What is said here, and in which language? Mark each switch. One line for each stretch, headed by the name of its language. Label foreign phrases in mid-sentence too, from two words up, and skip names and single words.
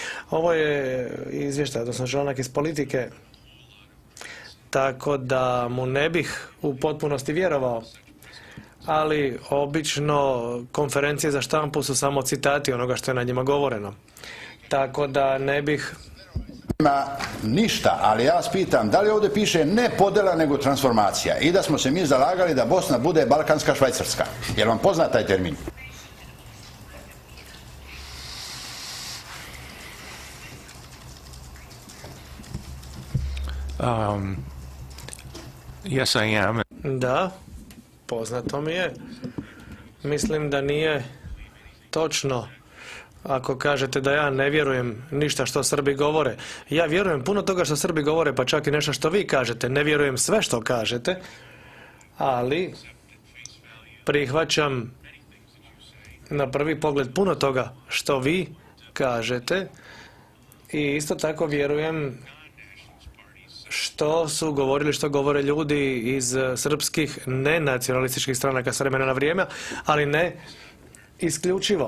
Serbian: Ovo je izvještaj, odnosno članak iz Politike, tako da mu ne bih u potpunosti vjerovao, ali obično konferencije za štampu su samo citati onoga što je na njima govoreno. Tako da ne bih... Nema ništa, ali ja vas pitam, da li ovdje piše ne podjela nego transformacija i da smo se mi zalagali da Bosna bude balkanska Švajcarska. Je li vam poznat taj termin?
English: Yes, I am.
Croatian: Da, poznato mi je. Mislim da nije točno ako kažete da ja ne vjerujem ništa što Srbi govore. Ja vjerujem puno toga što Srbi govore, pa čak i nešto što vi kažete. Ne vjerujem sve što kažete, ali prihvaćam na prvi pogled puno toga što vi kažete i isto tako vjerujem što su govorili, što govore ljudi iz srpskih nenacionalističkih stranaka s vremena na vrijeme, ali ne isključivo.